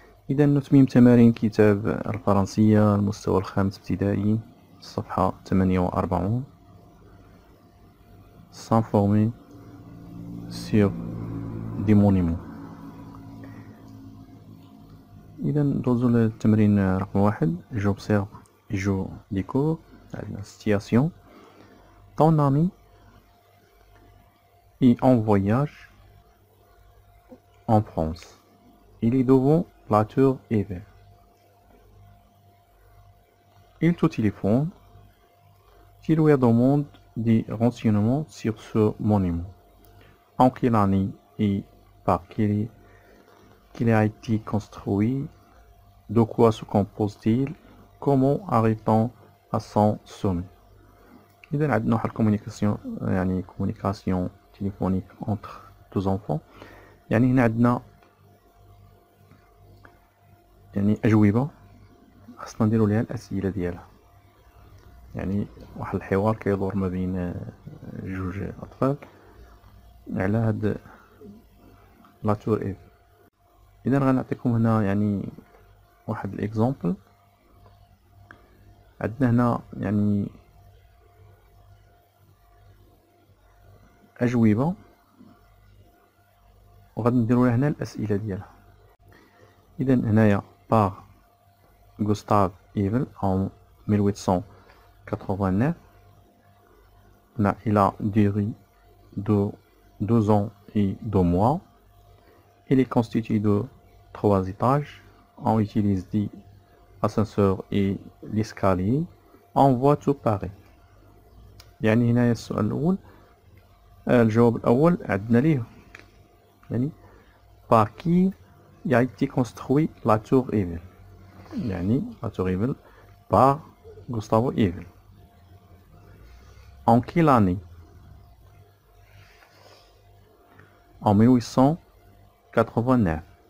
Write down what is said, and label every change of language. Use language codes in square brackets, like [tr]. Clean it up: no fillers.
[ar] إذا نتميم تمارين كتاب الفرنسية المستوى الخامس ابتدائي الصفحة 48 [fr] s'informer sur des monuments. [ar] إذا ندوزو للتمرين رقم 1. [fr] J'observe et je découvre. [ar] عندنا [fr] situation. Ton ami est en voyage en France. Il est devant la tour Eiffel. Il te téléphone. Tu lui demandes des renseignements sur ce monument. En quelle année et par qu'il a été construit? De quoi se compose-t-il? Comment arrive-t-on à son sommet? [ar] إذا عندنا واحد الكومونيكاسيون يعني كومونيكاسيون تليفونيك [fr] entre deux enfants. [ar] يعني هنا عندنا يعني أجوبة خصنا نديرو ليها الأسئلة ديالها. يعني واحد الحوار كيدور ما بين جوج أطفال على هاد لا تور إيف. إذا غنعطيكم هنا يعني واحد الإكزامبل. عندنا هنا يعني أجوبة وغادي نديرو هنا الأسئلة ديالها. إذا هنايا [fr] par Gustave Eiffel en 1889. Il a duré 2 ans et 2 mois. Il est constitué de 3 étages. On utilise des ascenseurs et l'escalier. On voit tout pareil. [ar] يعني هنايا السؤال الأول الجواب الأول عندنا ليه يعني [fr] par qui a été construit la tour Eiffel. [ar] يعني [fr] la tour Eiffel par Gustave Eiffel. En quelle année? En 1889.